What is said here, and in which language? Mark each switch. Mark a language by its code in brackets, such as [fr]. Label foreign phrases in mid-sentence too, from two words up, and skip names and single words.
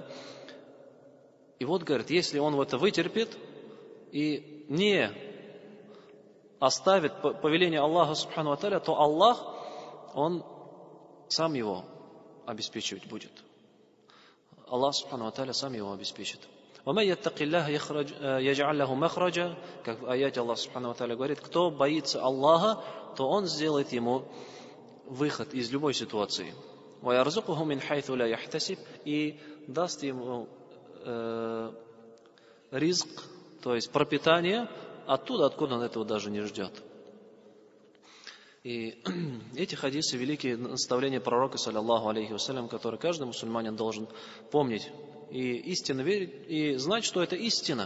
[ru] И вот, говорит, если он это вытерпит и не оставит повеление Аллаха [ar] سبحانه وتعالى, [ru] то Аллах, он сам его обеспечивать будет. Аллах [ar] سبحانه وتعالى [ru] сам его обеспечит. [ar] وَمَن يَتَّقِ اللَّهَ يَجْعَلْ لَهُ مَخْرَجًا, [ru] как в аяте Аллах [ar] سبحانه وتعالى [ru] говорит, кто боится Аллаха, то Он сделает ему выход из любой ситуации. [ar] وَيَرْزُقُهُ مِنْ حَيْثُ لَا يَحْتَسِبُ, [ru] и даст ему ризк, то есть пропитание, оттуда, откуда он этого даже не ждет. И эти хадисы — великие наставления пророка, [ar] صلى الله عليه وسلم, [ru] которые каждый мусульманин должен помнить и истинно верить, и знать, что это истина.